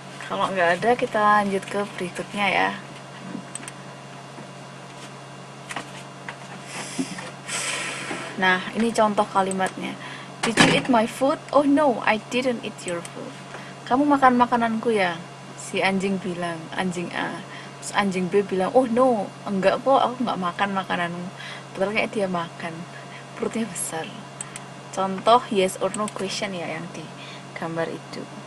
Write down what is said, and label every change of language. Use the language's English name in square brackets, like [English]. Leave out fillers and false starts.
[Indonesian] Kalau nggak ada, kita lanjut ke berikutnya ya. Nah, ini contoh kalimatnya. [English] Did you eat my food? Oh no, I didn't eat your food. [Indonesian] Kamu makan makananku ya? Si anjing bilang, anjing A. Terus anjing B bilang, [English] oh no, [Indonesian] enggak kok, aku nggak makan makananmu. Padahal kayak dia makan. Perutnya besar. Contoh yes or no question ya yang di gambar itu.